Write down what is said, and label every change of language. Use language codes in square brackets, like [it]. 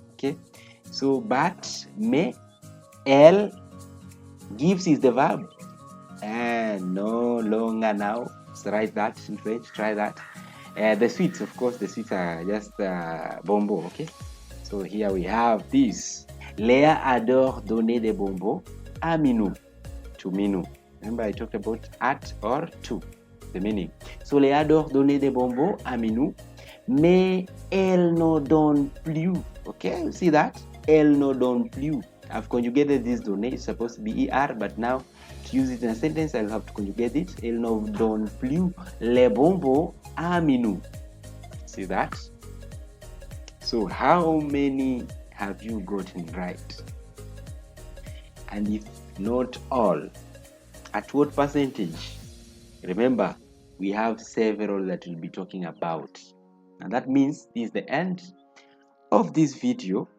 [en] Okay. So but [fr] mais elle [en] gives is the verb. And no longer now. So write that in French. Try that. The sweets, of course, the sweets are just bonbons. Okay. So here we have this. [fr] Léa adore donner des bonbons à Minou. [en] To Minou. Remember I talked about at or to. The meaning. So [fr] Léa adore donner des bonbons à Minou. Mais elle ne donne plus. [en] Okay, you see that? [fr] Elle ne donne plus. [en] I've conjugated this donner. It's supposed to be ER, but now to use it in a sentence, I'll have to conjugate it. [fr] Elle ne donne plus les bonbons à Minou. [en] See that? So how many have you gotten right? And if not all, at what percentage? Remember, we have several that we'll be talking about. And that means this is the end of this video.